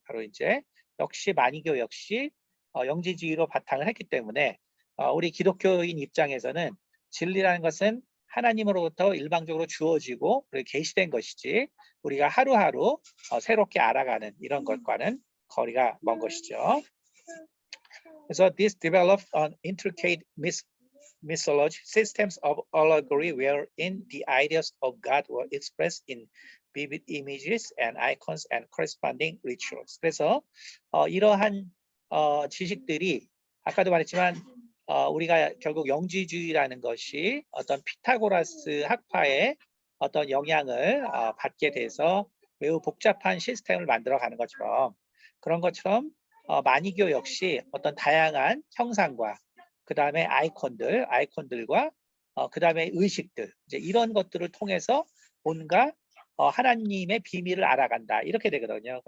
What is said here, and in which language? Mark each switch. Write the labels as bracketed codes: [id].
[ko] 바로 이제 역시 마니교 역시 영지주의로 바탕을 했기 때문에 우리 기독교인 입장에서는 진리라는 것은 하나님으로부터 일방적으로 주어지고 그리고 계시된 것이지 우리가 하루하루 새롭게 알아가는 이런 것과는 거리가 먼 것이죠. 그래서 [en] this developed an intricate mythology systems of allegory wherein the ideas of God were expressed in vivid images and icons and corresponding rituals. [ko] 그래서 이러한 지식들이 아까도 말했지만 우리가 결국 영지주의라는 것이 어떤 피타고라스 학파의 어떤 영향을 받게 돼서 매우 복잡한 시스템을 만들어가는 것처럼 그런 것처럼 마니교 역시 어떤 다양한 형상과 그 다음에 아이콘들과 그 다음에 의식들 이제 이런 것들을 통해서 뭔가 하나님의 비밀을 알아간다 이렇게 되거든요.